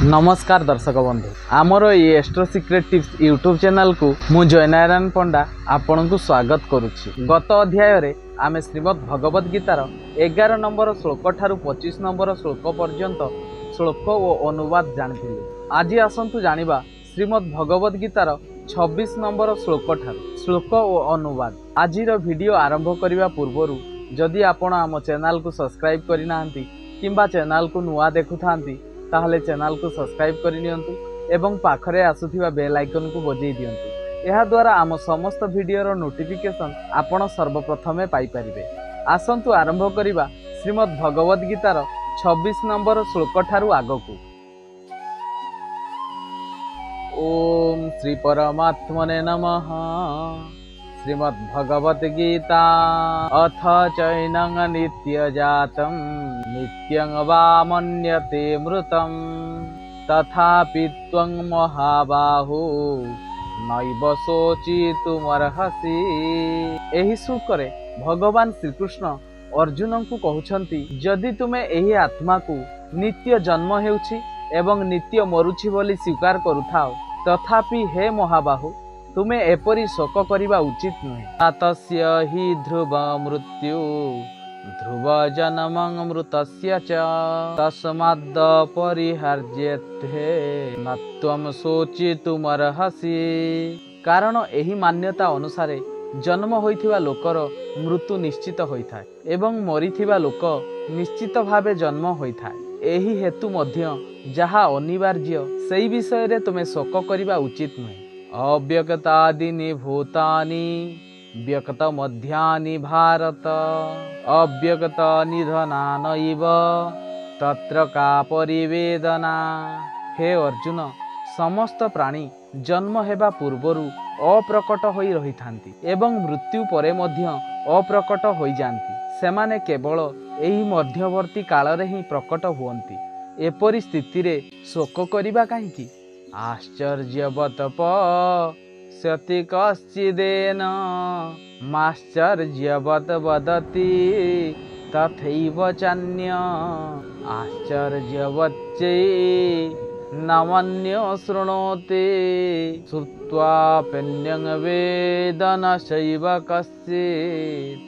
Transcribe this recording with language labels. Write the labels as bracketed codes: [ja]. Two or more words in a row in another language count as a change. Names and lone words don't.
[or] ନମସ୍କାର ଦର୍ଶକ ବନ୍ଧୁ ଆମର ଏ ଏଷ୍ଟ୍ରୋ ସିକ୍ରେଟ ଟିପ୍ସ ୟୁଟ୍ୟୁବ ଚ୍ୟାନେଲ କୁ ମୁଁ ଜୟନାରାୟଣ ପଣ୍ଡା ଆପଣ କୁ ସ୍ୱାଗତ କରୁଛି। ଗତ ଅଧ୍ୟାୟ ରେ ଆମେ ଶ୍ରୀମଦ୍ ଭଗବଦ୍ ଗୀତାର 11 ନମ୍ବର ଶ୍ଳୋକ ଠାରୁ 25 ନମ୍ବର ଶ୍ଳୋକ ପର୍ଯ୍ୟନ୍ତ ଶ୍ଳୋକ ଓ ଅନୁବାଦ ଜାଣିଥିଲେ। ଆଜି ଆସନ୍ତୁ ଜାଣିବା ଶ୍ରୀମଦ୍ ଭଗବଦ୍ ଗୀତାର 26 ନମ୍ବର ଶ୍ଳୋକ ଠାରୁ ଶ୍ଳୋକ ଓ ଅନୁବାଦ। ଆଜିର ଭିଡିଓ ଆରମ୍ଭ କରିବା ପୂର୍ବରୁ ଯଦି ଆପଣ ଆମ ଚ୍ୟାନେଲ କୁ ସବସ୍କ୍ରାଇବ କରି ନାହାନ୍ତି କିମ୍ବା ଚ୍ୟାନେଲ କୁ ନୂଆ ଦେଖୁଥାନ୍ତି ତାହାଲେ ଚ୍ୟାନେଲ କୁ ସବସ୍କ୍ରାଇବ କରନ୍ତୁ ଏବଂ ପାଖରେ ଆସୁଥିବା [en] bell icon [or] କୁ ବଜାଇ ଦିଅନ୍ତୁ। ଏହା ଦ୍ୱାରା ଆମ ସମସ୍ତ ଭିଡିଓର ନୋଟିଫିକେସନ ଆପଣ ସର୍ବପ୍ରଥମେ ପାଇ ପାରିବେ। ଆସନ୍ତୁ ଆରମ୍ଭ କରିବା ଶ୍ରୀମଦ୍ ଭଗବଦ୍ ଗୀତାର 26 ନମ୍ବର ଶ୍ଳୋକ ଠାରୁ ଆଗକୁ। [sa] ओम श्री परमात्मने नमः। श्रीमद् भगवद गीता अथ चैनं नित्य जातं नित्यं वा मन्यते मृतं तथापि त्वं महाबाहो नैव शोचितुमर्हसि। [or] ଏହି ଶ୍ଳୋକରେ ଭଗବାନ ଶ୍ରୀକୃଷ୍ଣ ଅର୍ଜୁନ କୁ କହୁଛନ୍ତି ଯଦି ତୁମେ ଏହି ଆତ୍ମା କୁ ନିତ୍ୟ ଜନ୍ମ ହେଉଛି ଏବଂ ନିତ୍ୟ ମରୁଛି ବୋଲି ସ୍ୱୀକାର କରୁଥାଅ ତଥାପି ହେ ମହାବାହୁ ତୁମେ ଏପରି ଶୋକ କରିବା ଉଚିତ ନୁହେଁ। [sa] तस्य हि ध्रुव मृत्यु ध्रुव जन्मं मृतस्य च तस्माद् परिहार्येथे न त्वं शोचितुमर्हसि। [or] କାରଣ ଏହି ମାନ୍ୟତା ଅନୁସାରେ ଜନ୍ମ ହୋଇଥିବା ଲୋକର ମୃତ୍ୟୁ ନିଶ୍ଚିତ ହୋଇଥାଏ ଏବଂ ମରିଥିବା ଲୋକ ନିଶ୍ଚିତ ଭାବେ ଜନ୍ମ ହୋଇଥାଏ। ଏହି ହେତୁ ମଧ୍ୟ ଯାହା ଅନିବାର୍ଯ୍ୟ ସେହି ବିଷୟ ରେ ତୁମେ ଶୋକ କରିବା ଉଚିତ ନୁହେଁ। [sa] अव्यक्तादीनि भूतानि व्यक्त मध्यानि भारत अव्यक्त निधनानैव तत्र का परिवेदना। [or] ହେ ଅର୍ଜୁନ ସମସ୍ତ ପ୍ରାଣୀ ଜନ୍ମ ହେବା ପୂର୍ବରୁ ଅପ୍ରକଟ ହୋଇ ରହିଥାନ୍ତି ଏବଂ ମୃତ୍ୟୁ ପରେ ମଧ୍ୟ ଅପ୍ରକଟ ହୋଇ ଯାଆନ୍ତି। ସେମାନେ କେବଳ ଏହି ମଧ୍ୟବର୍ତ୍ତୀ କାଳ ରେ ହିଁ ପ୍ରକଟ ହୁଅନ୍ତି। ଏପରି ସ୍ଥିତି ରେ ଶୋକ କରିବା କାହିଁକି? [sa] आश्चर्यवत पश्यति कश्चिदेन माश्चर्यवत वदति तथैव चान्य आश्चर्यवच्चै नमन्यो शृणोति श्रुत्वाप्यन्यं वेद न चैव कश्चित्।